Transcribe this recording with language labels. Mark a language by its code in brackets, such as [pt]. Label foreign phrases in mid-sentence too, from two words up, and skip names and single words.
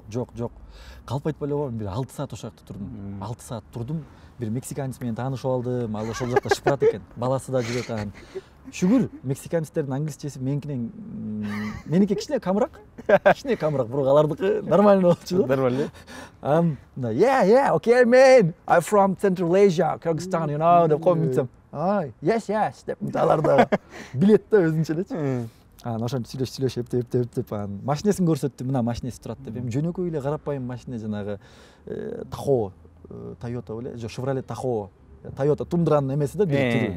[ky] Калп айтпай эле коем, бир 6 саат ошол жакта турдум. 6 саат турдум. Бир мексиканец менен таанышып алдым. Ал ошол жакта шыпырат экен. Баласы да жүрөт анан. Шүгүр, мексиканецтердин англисчеси меники кичине камыраак. Бирок алардыкы нормально болчу. Нормально. [en] Yeah, okay man. I'm from Central Asia, Kyrgyzstan, you know, [ky] деп коем бүтсөм. ай яш деп мынталарда билет да өзүнчө элечи. Анан ошентип сүйлөшүп эптеп анан машинесин көрсөттү, мына машинеси турат деп. Эми жөнөкөй эле карапайым машина, жанагы Tahoe, Toyota беле, жок, Chevrolet Tahoe, Toyota Tundranын эмеси да бир түрү.